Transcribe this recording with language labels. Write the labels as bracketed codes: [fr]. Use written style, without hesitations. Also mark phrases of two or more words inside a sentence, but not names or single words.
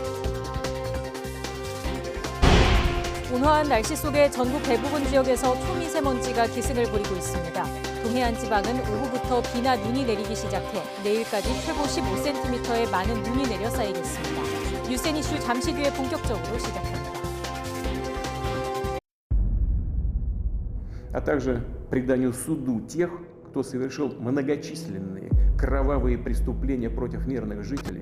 [ko] 온화한 날씨 속에 전국 대부분 지역에서 초미세먼지가 기승을 부리고 있습니다. 동해안 지방은 오후부터 비나 눈이 내리기 시작해 내일까지 최고 15cm의 많은 눈이 내려 쌓이겠습니다. 뉴스앤 이슈 잠시 뒤에 본격적으로 시작합니다. [ru] А также преданию суду тех, кто совершил многочисленные кровавые преступления против мирных жителей.